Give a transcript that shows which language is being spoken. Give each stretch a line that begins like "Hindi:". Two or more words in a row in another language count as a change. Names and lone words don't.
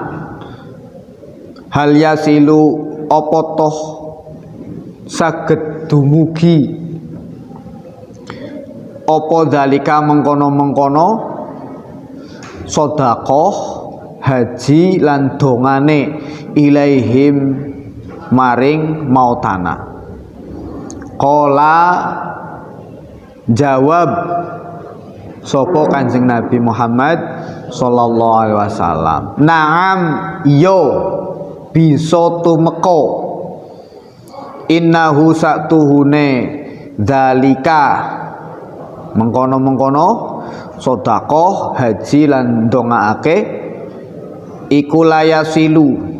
Arabic: هل يصل
Javanese: apa toh saged dumugi apa dalika mengkono-mengkono sedekah haji lan dongane ilaihim maring mautana. Qala jawab sapa Kanjeng Nabi Muhammad
Arabic: صلى الله عليه وسلم,
Javanese: "Na'am, yo bisa tumeka innahu satuhune dzalika mengkono-mengkono sedekah haji lan ndongaake iku layasilu